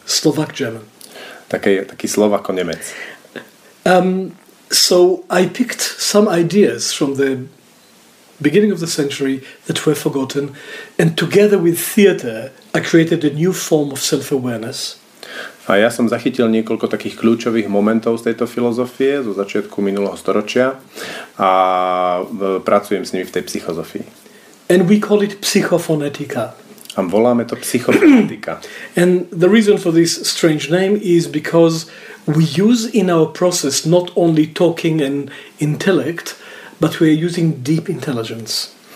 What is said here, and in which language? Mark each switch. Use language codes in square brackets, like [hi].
[en] Slovak German. [sk] Taký Slovak ako Nemec. [en] So I picked some ideas from the beginning of the century that were forgotten, and together with theater I created a new form of self-awareness. [sk] A ja som zachytil niekoľko takých kľúčových momentov z tejto filozofie zo začiatku minulého storočia a pracujem s nimi v tej psychozofii. [en] And we call it psychophonetica. [sk] A voláme to psychofonetika. [en] And the reason for this strange name is because we use in our process not only talking and intellect, but we are using deep intelligence.